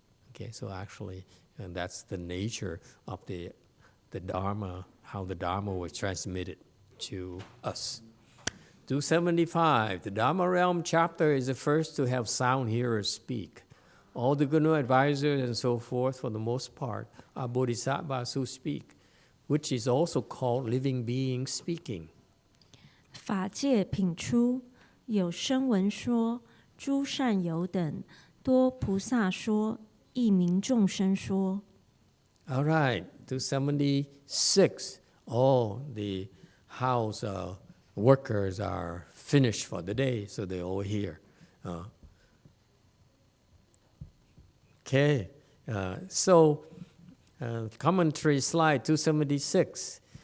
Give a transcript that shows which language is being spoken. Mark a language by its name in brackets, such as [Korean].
[English] Okay, so actually, and that's the nature of the Dharma, how the Dharma was transmitted to us. 275, the Dharma Realm chapter is the first to have sound hearers speak. All the Gunu advisors and so forth, for the most part, are bodhisattvas who speak, which is also called living beings speaking. [Chinese] 法界品出，有声闻说，诸善友等，多菩萨说，亦名众生说。 [English] All right, 276, all the house workers are finished for the day, so they're all here. Okay, so commentary slide 276.